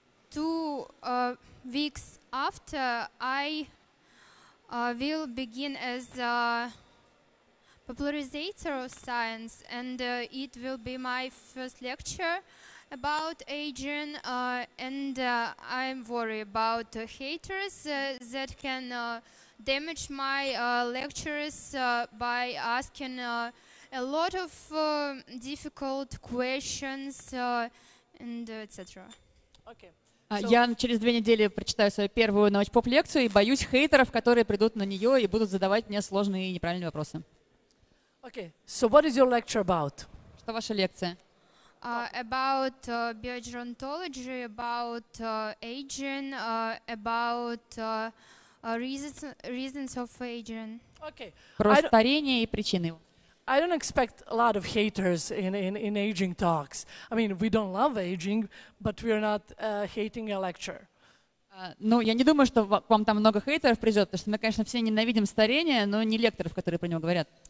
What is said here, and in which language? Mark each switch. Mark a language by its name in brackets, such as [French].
[English] 2 weeks after, I will begin as a popularizer of science, and it will be my first lecture about aging, and I'm worried about haters that can damage my lectures by asking a lot of difficult questions and etc. Okay. [Russian] Я через 2 недели прочитаю свою первую научпоп-лекцию и боюсь хейтеров, которые придут на нее и будут задавать мне сложные и неправильные вопросы. [English] Okay. So what is your lecture about? [Russian] Что ваша лекция? [English] About biogerontology, about aging, about reasons of aging. Okay. [Russian] Про старение и причины его. [English] I don't expect a lot of haters in aging talks. I mean, we don't love aging, but we're not hating a lecture. [Russian] Ну, я не думаю, что к вам там много хейтеров придет, потому что мы, конечно, все ненавидим старение, но не лекторов, которые про него говорят.